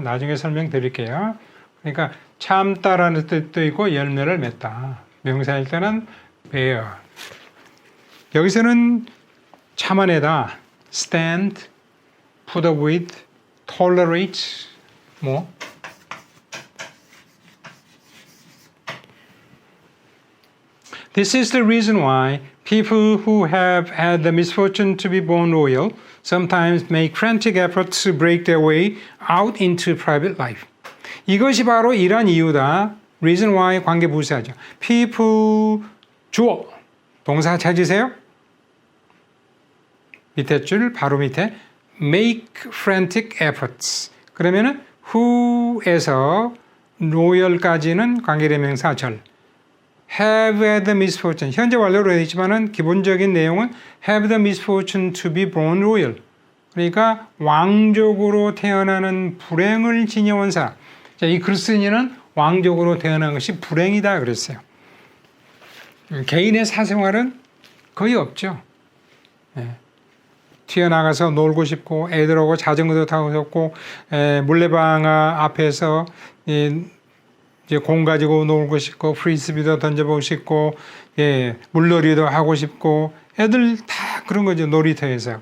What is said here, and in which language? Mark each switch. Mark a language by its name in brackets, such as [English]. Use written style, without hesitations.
[Korean] 나중에 설명드릴게요. 그러니까 참다라는 뜻도 있고 열매를 맺다. 명사일 때는 bear. 여기서는 참아내다, [English] stand, put up with, tolerate, 뭐 This is the reason why people who have had the misfortune to be born royal sometimes make frantic efforts to break their way out into private life. [Korean] 이것이 바로 이러한 이유다. [English] Reason why [Korean] 관계 부사죠. People 주어 동사 찾으세요. 밑에 줄 바로 밑에 [English] make frantic efforts. [Korean] 그러면은 who에서 royal까지는 관계대명사 절. [English] have had the misfortune. [Korean] 현재 완료로 되어 있지만은 기본적인 내용은 [English] have the misfortune to be born royal. [Korean] 그러니까 왕족으로 태어나는 불행을 지녀온 사람. 자, 이 글쓴이는 왕족으로 태어난 것이 불행이다 그랬어요. 개인의 사생활은 거의 없죠. 네. 튀어나가서 놀고 싶고 애들하고 자전거도 타고 싶고 물레방아 앞에서 이제 공 가지고 놀고 싶고 프리스비도 던져보고 싶고 물놀이도 하고 싶고 애들 다 그런 거죠. 놀이터에서.